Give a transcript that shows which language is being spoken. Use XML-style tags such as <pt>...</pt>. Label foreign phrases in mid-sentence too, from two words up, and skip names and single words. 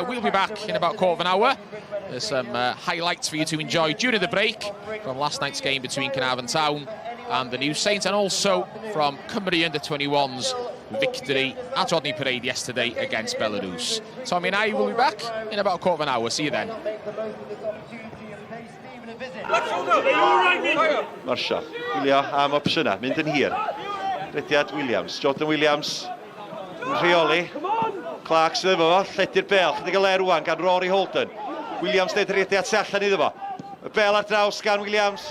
<en>We'll be back in about a quarter of an hour. There's some highlights for you to enjoy during the break from last night's game between Carnarvon Town and the New Saints, and also from Cymru under-21's victory at Rodney Parade yesterday against Belarus. Tommy and I will be back in about a quarter of an hour. See you then.</en> <cy>Marshall, wylio am opsiynau, mynd yn hir. Rediad Williams, Jordan Williams, rheoli. Clark sydd efo fo, lledu'r bel, chydig o le rwan gan Rory Holden. Williams neud rediad tu allan iddo fo. Y bel ar draws gan Williams.</cy>